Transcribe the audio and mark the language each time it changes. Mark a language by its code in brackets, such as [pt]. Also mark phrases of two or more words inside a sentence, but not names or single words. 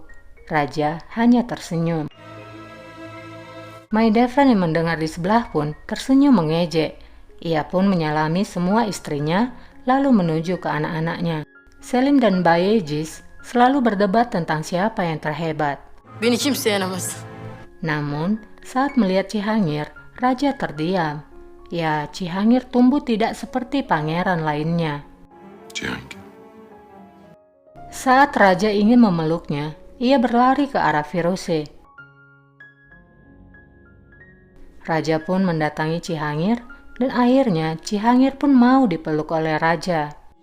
[id] Raja hanya tersenyum. Mahidevran yang mendengar di sebelah pun tersenyum mengejek. Ia pun menyalami semua istrinya lalu menuju ke anak-anaknya. Selim dan Bayezid selalu berdebat tentang siapa yang terhebat. [tr] Beni kimse yenemez. [id] Namun saat melihat Cihangir, raja terdiam. Ya, Cihangir tumbuh tidak seperti pangeran lainnya. Cihangir. Saat raja ingin memeluknya, ia berlari ke arah Firuze. Raja pun mendatangi Cihangir dan akhirnya Cihangir pun mau dipeluk oleh raja.